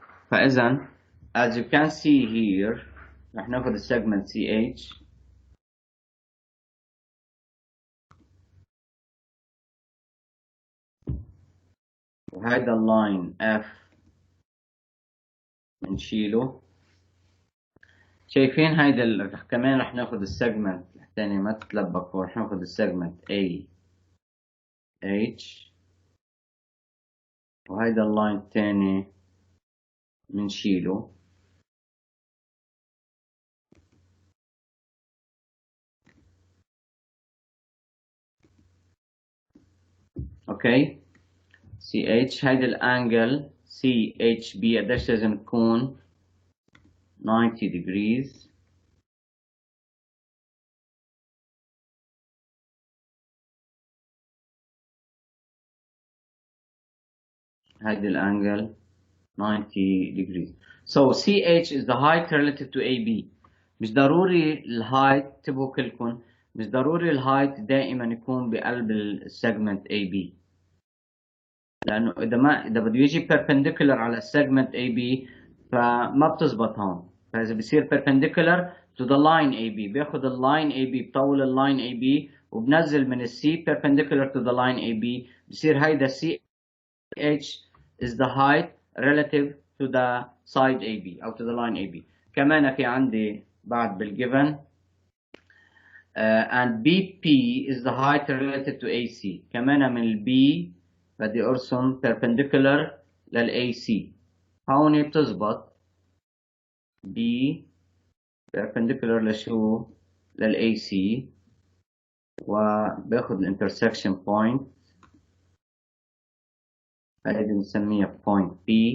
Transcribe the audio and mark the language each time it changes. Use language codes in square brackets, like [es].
[ar] فإذا [en] as you can see here [ar] رح ناخد السيجمنت CH وهيدا اللاين F بنشيله. شايفين هيدا كمان رح ناخد السيجمنت الثاني، ما تتلبكوا، رح ناخد السيجمنت A H وهيدا اللاين الثاني بنشيله. اوكي، CH هيدا الانجل CHB قديش لازم تكون؟ 90 degrees. هيدي الانجل 90 degrees. [en] So CH is the height relative to AB. [ar] مش ضروري الهايت، انتبهوا كلكم، مش ضروري الهايت دائما يكون بقلب السيجمنت AB، لانه اذا بده يجي perpendicular على السيجمنت AB فما بتزبط هون. فاذا بصير [en] perpendicular to the line AB [ar] بياخذ اللاين AB، بطول اللاين AB وبنزل من السي [en] perpendicular to the line AB، [ar] بصير هيدا [en] CH is the height relative to the side AB أو to the line AB. [ar] كمان في عندي بعد بالgiven [en] and BP is the height relative to AC. [ar] كمان من الB بدي أرسم perpendicular للAC. هون بتزبط B perpendicular لشو؟ للAC، وباخد الانترسكشن point، هيدي بنسميها point P.